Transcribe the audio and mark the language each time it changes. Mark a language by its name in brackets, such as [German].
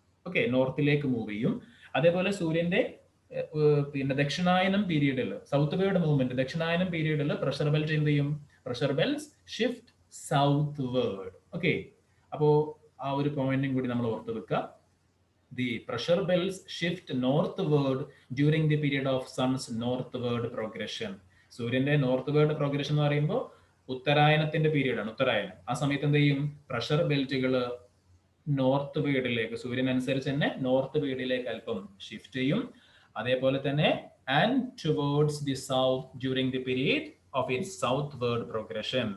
[Malayalam] Okay, നോർത്തിലേക്ക് move ചെയ്യും. അതേപോലെ സൂര്യന്റെ പിന്നെ ദക്ഷിണായനം പീരീഡിൽ, സൗത്ത് വേർഡ് മൂവ്മെന്റ്, ദക്ഷിണായനം പീരീഡിൽ പ്രഷർ ബെൽറ്റ് എന്ത് ചെയ്യും? [English] Pressure belts shift southward. [Malayalam] Okay, അപ്പോ ആ ഒരു പോയിന്റും കൂടി നമ്മൾ ഓർത്ത് വെക്കുക. [English] The pressure belts shift northward during the period of sun's northward progression. [Malayalam] സൂര്യന്റെ നോർത്ത് പ്രോഗ്രഷൻ എന്ന് പറയുമ്പോൾ ഉത്തരായനത്തിന്റെ പീരീഡ് ആണ്, ഉത്തരായനം. ആ സമയത്ത് എന്ത് ചെയ്യും? പ്രഷർ ബെൽറ്റുകൾ നോർത്ത് വേർഡിലേക്ക്, സൂര്യൻ അനുസരിച്ച് തന്നെ നോർത്ത് വേർഡിലേക്ക് അല്പം ഷിഫ്റ്റ് ചെയ്യും. അതേപോലെ തന്നെ [English] And towards the south during the period of its southward progression.